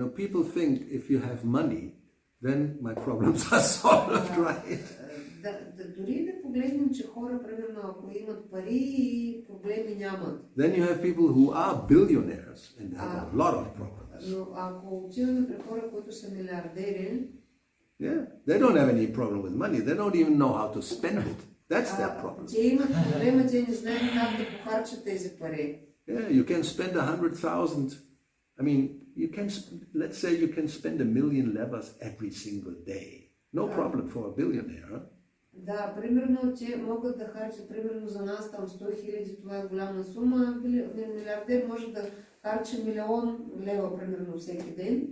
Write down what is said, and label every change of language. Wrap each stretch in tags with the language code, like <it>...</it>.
<en>People think if you have money, then my problems are solved, right?</en> <bg>Дори да погледнем, че хора, примерно, ако имат пари и проблеми нямат.</bg> <en>Then you have people who are billionaires and have a lot of problems.</en> <bg>Но ако отиваме при хора, които са милиардери,</bg> <en>yeah, they don't have any problem with money. They don't even know how to spend it. That's their problem.</en> <bg>Те имат проблема, те не знаят как да похарчат тези пари.</bg> <en>Yeah, you can spend 100,000. I mean, let's say you can spend 1,000,000 levas every single day. No problem for a billionaire.</en> <bg>Да, примерно, те могат да харчат, примерно за нас там 100,000, това е голяма сума, милиардер може да харчи 1,000,000 лева, примерно, всеки ден.</bg>